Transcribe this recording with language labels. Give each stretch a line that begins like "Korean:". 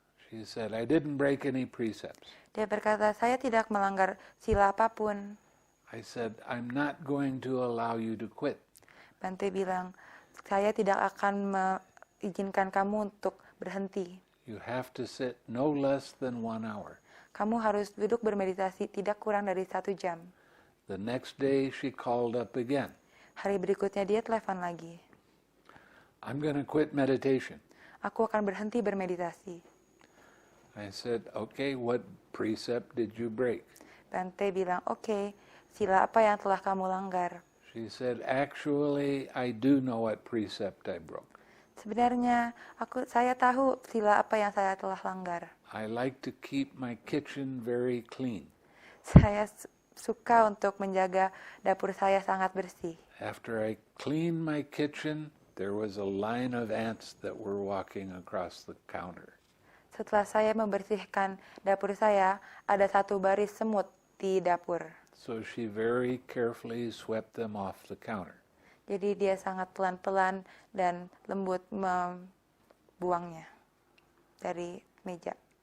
English: She said, I didn't break any precepts.
Indonesian: Dia berkata, saya tidak melanggar sila apapun.
English: I said, I'm not going to allow you to quit.
Indonesian: Bante bilang, saya tidak akan mengizinkan kamu untuk berhenti.
English: You have to sit no less than 1 hour.
Indonesian: Kamu harus duduk bermeditasi tidak kurang dari 1 jam.
English: The next day, she called up again.
Indonesian: Hari berikutnya dia telepon lagi.
English: I'm going to quit meditation.
Indonesian: Aku akan berhenti bermeditasi.
English: I said, okay, what precept did you break?
Indonesian: Bante bilang, oke, sila apa yang telah kamu langgar?
English: She said, actually, I do know what precept I broke.
Indonesian: Sebenarnya, saya tahu sila apa yang saya telah langgar.
English: I like to keep my kitchen very clean.
Indonesian: Saya suka untuk menjaga dapur saya sangat bersih.
English: After I cleaned my kitchen, there was a line of ants that were walking across the counter.
Indonesian: Setelah saya membersihkan dapur saya, ada satu baris semut di dapur.
English: So she very carefully swept them off the counter.
Indonesian: Jadi dia sangat pelan-pelan dan lembut membuangnya dari meja.